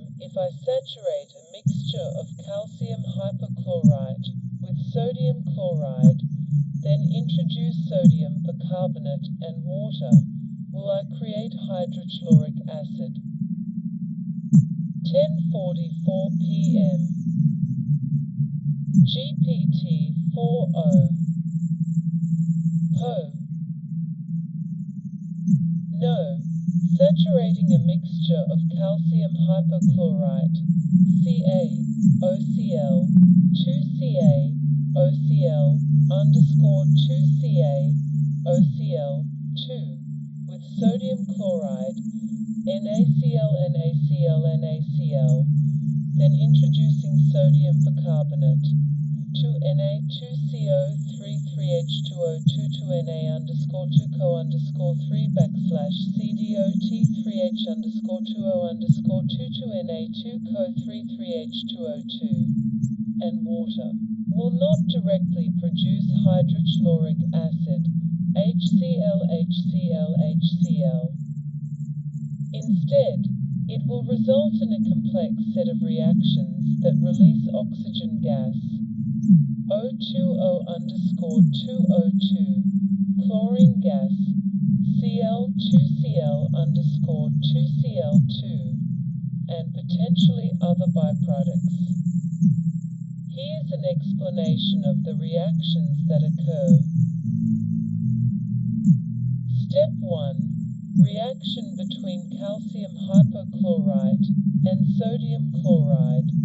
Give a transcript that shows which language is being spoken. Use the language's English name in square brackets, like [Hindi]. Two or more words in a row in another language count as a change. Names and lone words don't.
[English] If I saturate a mixture of calcium hypochlorite with sodium chloride, then introduce sodium bicarbonate and water, will I create hydrochloric acid? 10:44 p.m. GPT 40 Ho. No. Saturating a mixture of calcium hypochlorite, CaOCl, 2Ca, OCl, underscore 2Ca, OCl, 2, with sodium chloride, NaCl, NaCl, NaCl, then introducing sodium bicarbonate, 2Na2CO33H2O22Na underscore 2Co underscore 3 backslash CDOT3H underscore 20 underscore 22Na2Co33H2O2, and water, will not directly produce hydrochloric acid, HCl. Instead, it will result in a complex set of reactions that release oxygen gas, O2O underscore 2O2, chlorine gas, Cl2Cl underscore 2Cl2, and potentially other byproducts. Here's an explanation of the reactions that occur. Step 1. Reaction between calcium hypochlorite and sodium chloride.